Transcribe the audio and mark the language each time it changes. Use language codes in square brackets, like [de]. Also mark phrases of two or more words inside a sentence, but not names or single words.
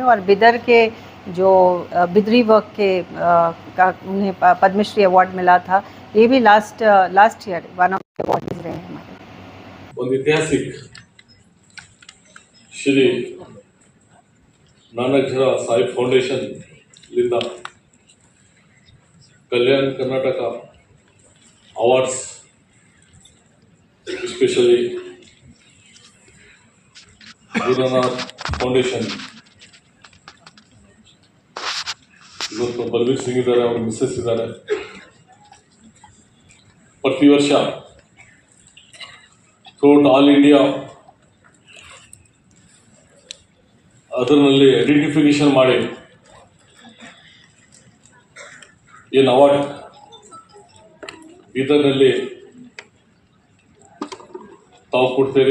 [hi] और बिदर के जो बिदरी वर्क के का उन्हें पद्मश्री अवार्ड मिला था, ये भी [en] last year one of the awardees [hi] रहे हैं हमारे। ऐतिहासिक श्री नानक झीरा साई फाउंडेशन लिंदा कल्याण कर्नाटका अवार्ड्स [kn] ಎಸ್ಪೆಷಲಿ ಗುರುನಾನಕ್ ಫೌಂಡೇಶನ್ ಇವತ್ತು ಬಲವೀರ್ ಸಿಂಗ್ ಇದ್ದಾರೆ, ಅವ್ರ ಮಿಸ್ಸಸ್ ಇದ್ದಾರೆ. ಪ್ರತಿ ವರ್ಷ [en] throughout all India [kn] ಅದರಲ್ಲಿ ಐಡೆಂಟಿಫಿಕೇಶನ್ ಮಾಡಿ ಏನು ಅವಾರ್ಡ್ ಇದರಲ್ಲಿ ತಾವು ಕೊಡ್ತೀರಿ.